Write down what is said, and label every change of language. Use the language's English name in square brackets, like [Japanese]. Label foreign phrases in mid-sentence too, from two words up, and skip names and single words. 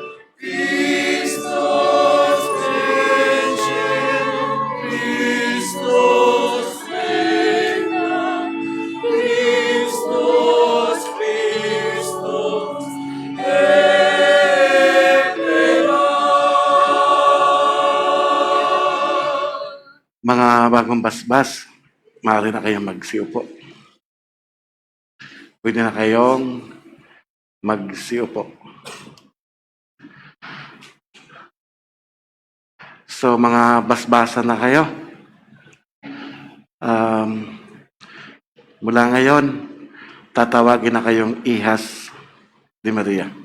[Latin] Christus vincit, Christus regnat, Christus, Christus emperat. [Filipino] Mga bagong basbas, maaari na kayong magsiupo. Pwede na kayong magsiupo. So, mga basbasa na kayo. Mula ngayon, tatawagin na kayong Ihas de Maria.